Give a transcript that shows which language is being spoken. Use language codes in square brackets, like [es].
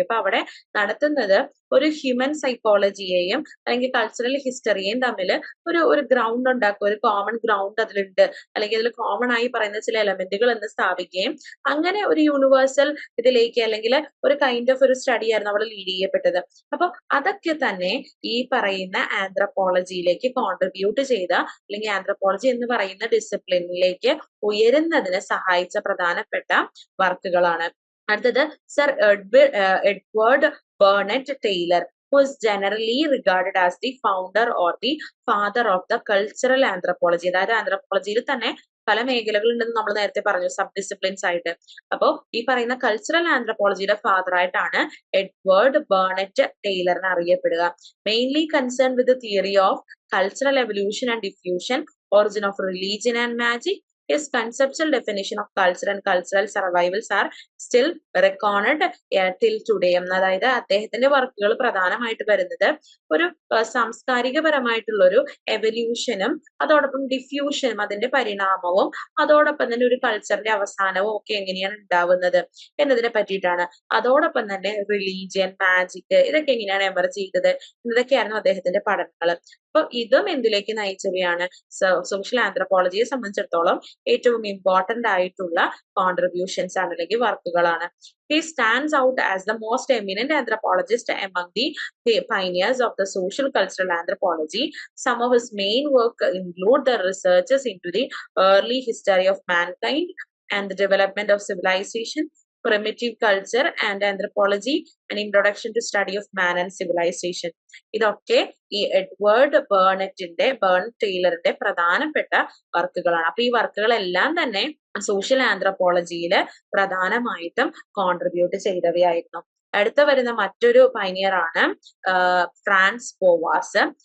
[ml] അപ്പൊ അവിടെ നടത്തുന്നത് ഒരു ഹ്യൂമൻ സൈക്കോളജിയെയും അല്ലെങ്കിൽ കൾച്ചറൽ ഹിസ്റ്ററിയെയും തമ്മിൽ ഒരു ഗ്രൗണ്ട് ഉണ്ടാക്കുക, ഒരു കോമൺ ഗ്രൗണ്ട് അതിലുണ്ട്, അല്ലെങ്കിൽ അതിൽ കോമൺ ആയി പറയുന്ന ചില എലമെന്റുകൾ എന്ന് സ്ഥാപിക്കുകയും അങ്ങനെ ഒരു യൂണിവേഴ്സൽ ഇതിലേക്ക് അല്ലെങ്കിൽ ഒരു കൈൻഡ് ഓഫ് ഒരു സ്റ്റഡി ആയിരുന്നു അവിടെ ലീഡ് ചെയ്യപ്പെട്ടത്. അപ്പൊ അതൊക്കെ തന്നെ ഈ പറയുന്ന ആന്ത്രപ്പോളജിയിലേക്ക് കോൺട്രിബ്യൂട്ട് ചെയ്ത അല്ലെങ്കിൽ ആന്ത്രപ്പോളജി എന്ന് പറയുന്ന ഡിസിപ്ലിനിലേക്ക് ഉയരുന്നതിന് സഹായിച്ച പ്രധാനപ്പെട്ട വർക്കുകളാണ്. അടുത്തത് [en] Sir Edward Burnett Tylor, who is generally regarded as the founder or the father of the cultural anthropology. [ml] അതായത് ആന്ത്രപ്പോളജിയിൽ തന്നെ പല മേഖലകളുണ്ടെന്ന് നമ്മൾ നേരത്തെ പറഞ്ഞു, സബ് ഡിസിപ്ലിൻസ് ആയിട്ട്. അപ്പോ ഈ പറയുന്ന കൾച്ചറൽ ആന്ത്രപ്പോളജിയുടെ ഫാദർ ആയിട്ടാണ് Edward ബേർണറ്റ് ടൈലറിനെ അറിയപ്പെടുക. [en] Mainly concern with theory of cultural evolution and diffusion, origin of religion and magic. His conceptual definition of culture and cultural survivals are still reckoned till today. [ml] അതായത് അദ്ദേഹത്തിന്റെ വർക്കുകൾ പ്രധാനമായിട്ട് വരുന്നത് ഒരു സാംസ്കാരികപരമായിട്ടുള്ള ഒരു എവല്യൂഷനും അതോടൊപ്പം ഡിഫ്യൂഷനും അതിന്റെ പരിണാമവും അതോടൊപ്പം തന്നെ ഒരു കൾച്ചറിന്റെ അവസാനവും ഒക്കെ എങ്ങനെയാണ് ഉണ്ടാവുന്നത് എന്നതിനെ പറ്റിയിട്ടാണ്. അതോടൊപ്പം തന്നെ റിലീജിയൻ, മാജിക്, ഇതൊക്കെ എങ്ങനെയാണ് എമർജ് ചെയ്തത് എന്നതൊക്കെയായിരുന്നു അദ്ദേഹത്തിന്റെ പഠനങ്ങൾ. അപ്പൊ ഇതും എന്തിലേക്ക് നയിച്ചവയാണ്, സോഷ്യൽ ആന്ത്രപ്പോളജിയെ സംബന്ധിച്ചിടത്തോളം ഏറ്റവും ഇമ്പോർട്ടന്റ് ആയിട്ടുള്ള കോൺട്രിബ്യൂഷൻസ് ആണ് അല്ലെങ്കിൽ വർക്കുകളാണ്. [en] He stands out as the most eminent anthropologist among the pioneers of the social cultural anthropology. Some of his main work include the researches into the early history of mankind and the development of civilization, primitive culture and anthropology, an introduction to study of man and civilization. [ml] ഇതൊക്കെ ഈ Edward ബേർണറ്റ് ടൈലറിന്റെ പ്രധാനപ്പെട്ട വർക്കുകളാണ്. അപ്പൊ ഈ വർക്കുകളെല്ലാം തന്നെ social ആന്ത്രപ്പോളജിയിൽ പ്രധാനമായിട്ടും contribute ചെയ്തവയായിരുന്നു. അടുത്ത വരുന്ന മറ്റൊരു പൈനിയർ ആണ് ഫ്രാൻസ് ബോവാസ്.